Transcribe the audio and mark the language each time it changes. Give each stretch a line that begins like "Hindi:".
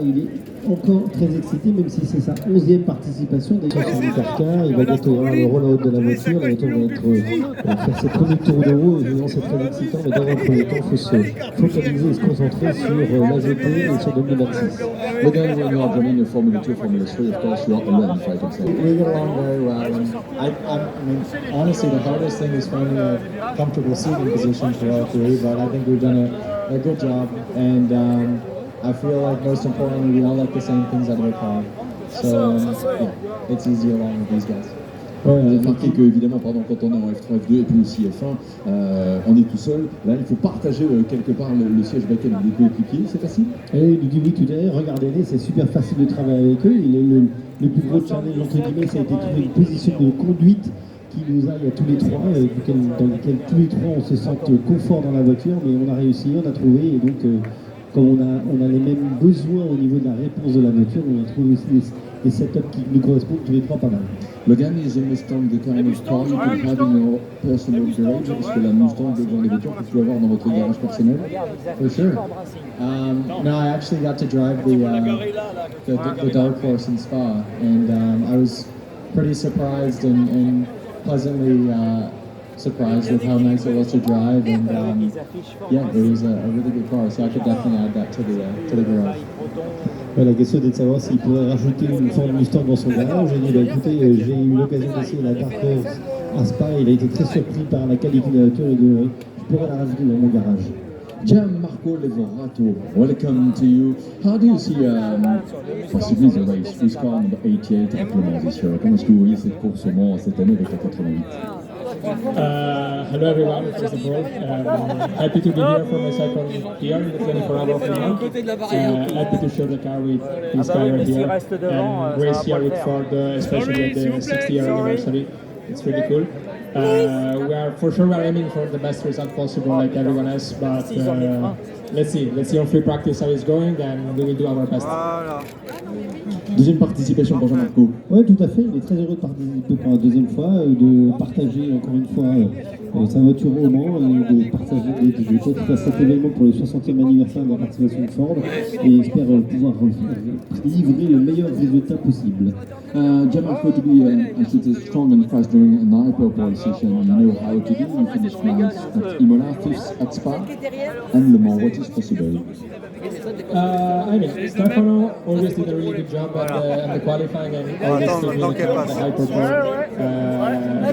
French: Il est encore très excité, même si c'est sa 11e participation. Déjà sur l'hypercar, il va bientôt avoir le roll-out de la voiture. La voiture va faire ses premiers tours de roue. Évidemment, c'est très excitant, mais dans un premier temps, il faut se focaliser et se concentrer sur la GT et sur 2026.
English: Again, when you are joining the Formula 2, Formula 3, of course, you are alone, if I can say. We get along very well. And I mean, honestly, the hardest thing is finding a comfortable seating position for all three, but I think we've done a good job, and I feel like most importantly we all like the same things out of the car, so yeah, it's easy along with these guys.
French: Vous avez remarqué que, évidemment, quand on est en F3, F2 et puis aussi F1, on est tout seul. Là, il faut partager quelque part le siège back-end avec les coéquipiers. C'est facile? Et il dit oui, tout à l'heure. Regardez-les, c'est super facile de travailler avec eux. Le plus gros challenge, entre guillemets, ça a été de trouver une position de conduite qui nous aille à tous les trois, dans lequel tous les trois on se sente confort dans la voiture, mais on a réussi, on a trouvé, et donc comme on a les mêmes besoins au niveau de la réponse de la voiture, on a trouvé aussi des setups qui nous correspondent tous les trois pas mal.
English: Logan, is a Mustang the kind of car you can have in your personal garage?
French: Est-ce que la Mustang est le genre de voiture que tu peux avoir dans votre garage personnel?
English: For sure. No, I actually got to drive the Dark Horse in Spa, and I was pretty surprised and pleasantly surprised with how nice it was to drive, and yeah, it was a really good car, so I could definitely add that to the garage.
French: Ouais, la question est de savoir s'il pourrait rajouter une Ford Mustang dans son garage. J'ai dit, bah, écoutez, j'ai eu l'occasion d'essayer la Dark Horse à Spa, il a été très surpris par la qualité de la voiture et je pourrais la rajouter dans mon garage.
English: Gianmarco Levorato, welcome to you. How do you see possibly the race with car number 88 at Le Mans this year?
French: Comment est-ce que vous voyez cette course au Mans cette année avec la 88?
English: Hello everyone, first of all. Happy to be here for my second year in the 24-hour of Le Mans. Happy to show the car with this guy right here and race here with Ford, especially at the 60th anniversary. It's really cool. We are for sure aiming for the best result possible like everyone else, but let's see on free practice how it's going, and we will do our best.
French: Deuxième participation pour Gianmarco. Oui, tout à fait. Il est très heureux de participer pour la deuxième fois, de partager encore une fois sa voiture au Mans et de partager de cet événement pour le 60e anniversaire de la participation de Ford, et espère pouvoir livrer le meilleur résultat possible.
English: Gianmarco, to be strong and fast during an hyperpole session, you know how to do. You finished last at Imola, 5th at Spa, and Le Mans. What is possible? I mean, Stefano always did a really good job at the qualifying and always took me to the hyperpole.